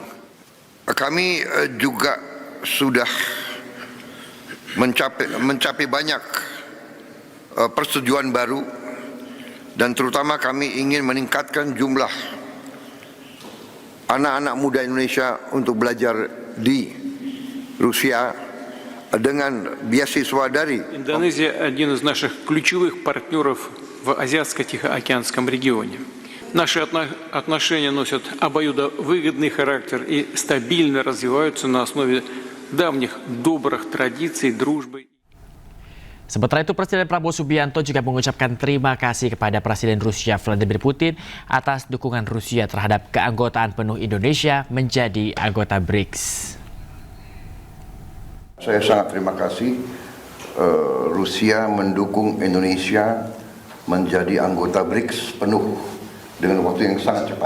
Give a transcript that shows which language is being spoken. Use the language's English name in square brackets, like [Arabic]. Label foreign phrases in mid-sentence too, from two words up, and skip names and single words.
[Indonesian] Kami juga sudah mencapai banyak persetujuan baru, dan terutama kami ingin meningkatkan jumlah anak-anak muda Indonesia untuk belajar di Rusia dengan beasiswa dari [Russian] Индонезия – один из наших ключевых партнеров в Азиатско-Тихоокеанском регионе. Наши отношения носят обоюдовыгодный характер и стабильно развиваются на основе давних добрых традиций, дружбы. [Indonesian] Sementara itu, Presiden Prabowo Subianto juga mengucapkan terima kasih kepada Presiden Rusia Vladimir Putin atas dukungan Rusia terhadap keanggotaan penuh Indonesia menjadi anggota BRICS. Saya sangat terima kasih Rusia mendukung Indonesia menjadi anggota BRICS penuh dengan waktu yang sangat cepat.